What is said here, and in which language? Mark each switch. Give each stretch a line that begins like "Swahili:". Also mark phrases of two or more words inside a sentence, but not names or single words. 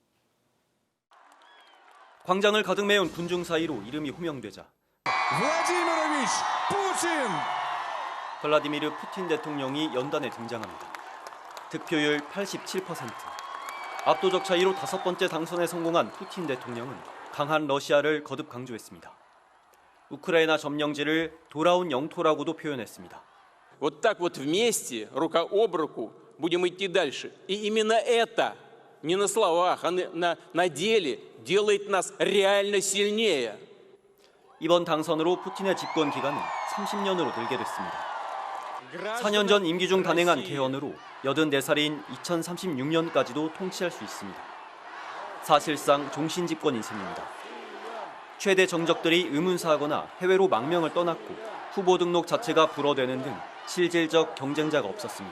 Korean: 광장을 가득 메운 군중 사이로 이름이 호명되자 블라디미르 푸틴 대통령이 연단에 등장합니다. 득표율 87%. 압도적 차이로 5번째 당선에 성공한 푸틴 대통령은 강한 러시아를 거듭 강조했습니다. 우크라이나 점령지를 돌아온 영토라고도 표현했습니다.
Russian: Вот так вот вместе, рука об руку, будем идти дальше. И именно это, не на словах, а на деле, делает нас реально сильнее.
Korean: 이번 당선으로 푸틴의 집권 기간은 30년으로 늘게 됐습니다. 4년 전 임기 중 단행한 개헌으로 84살인 2036년까지도 통치할 수 있습니다. 사실상 종신 집권인 셈입니다. 최대 정적들이 의문사하거나 해외로 망명을 떠났고 후보 등록 자체가 불어대는 등 실질적 경쟁자가 없었습니다.